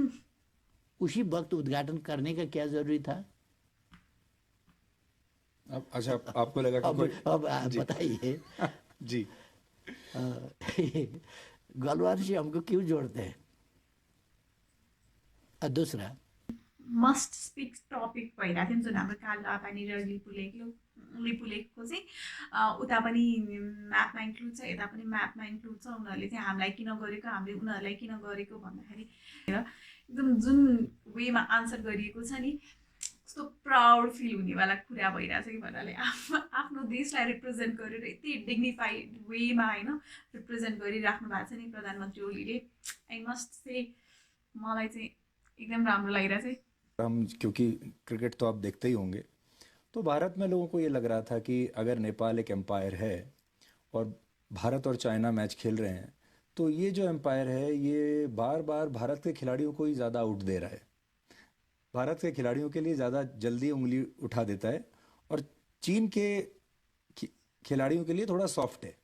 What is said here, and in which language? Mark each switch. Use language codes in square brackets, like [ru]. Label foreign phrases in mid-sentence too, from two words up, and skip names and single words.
[hi] उसी वक्त उद्घाटन करने का क्या जरूरी था? अच्छा, आपको लगा कि अब आप बताइए। जी। गलवान से हमको क्यों जोड़ते हैं? और दूसरा [en] must speak topic [ne] भइरहेको थियो जुन हाम्रो कालापानी र लिपुलेकको चाहिँ उता पनि म्यापमा इन्क्लुड छ, यता पनि म्यापमा इन्क्लुड छ। उनीहरूले चाहिँ हामीलाई किन गरेको, हामीले उनीहरूलाई किन गरेको भन्दाखेरि एकदम जुन वेमा आन्सर गरिएको छ नि, कस्तो [en] proud feel [ne] हुनेवाला कुरा भइरहेछ कि भन्नाले आफ्नो देशलाई रिप्रेजेन्ट गरेर यति डिग्निफाइड वेमा होइन रिप्रेजेन्ट गरिराख्नु भएको छ नि प्रधानमन्त्री ओलीले। [en] I must say [ne] मलाई चाहिँ एकदम राम्रो लागिरहेछ है। [hi] हम क्योंकि क्रिकेट तो आप देखते ही होंगे, तो भारत में लोगों को ये लग रहा था कि अगर नेपाल एक एम्पायर है और भारत और चाइना मैच खेल रहे हैं तो ये जो एम्पायर है ये बार बार भारत के खिलाड़ियों को ही ज़्यादा आउट दे रहा है, भारत के खिलाड़ियों के लिए ज़्यादा जल्दी उंगली उठा देता है और चीन के खिलाड़ियों के लिए थोड़ा सॉफ्ट है।